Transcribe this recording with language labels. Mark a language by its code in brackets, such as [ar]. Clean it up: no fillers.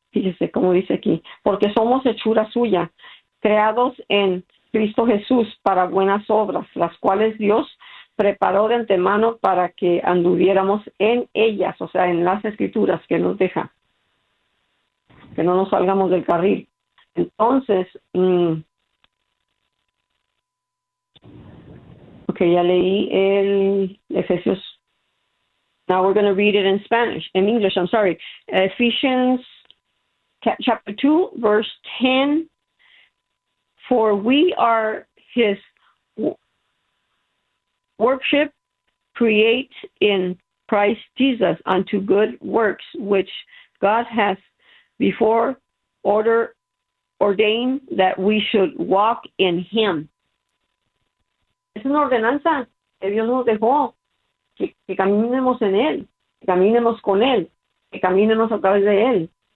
[es] Fíjese cómo dice aquí. Porque somos hechura suya, creados en Cristo Jesús para buenas obras, las cuales Dios preparó de antemano para que anduviéramos en ellas, o sea, en las escrituras que nos deja, que no nos salgamos del carril. Entonces, ok, ya leí el Efesios. [en] Now we're going to read it in Spanish, in English, I'm sorry. Ephesians chapter 2, verse 10. For we are his worship, create in Christ Jesus unto good works, which God hath before ordained that we should walk in him. [es] Es una ordenanza que Dios nos dejó, que caminemos en él, que caminemos con él, que caminemos a través de él.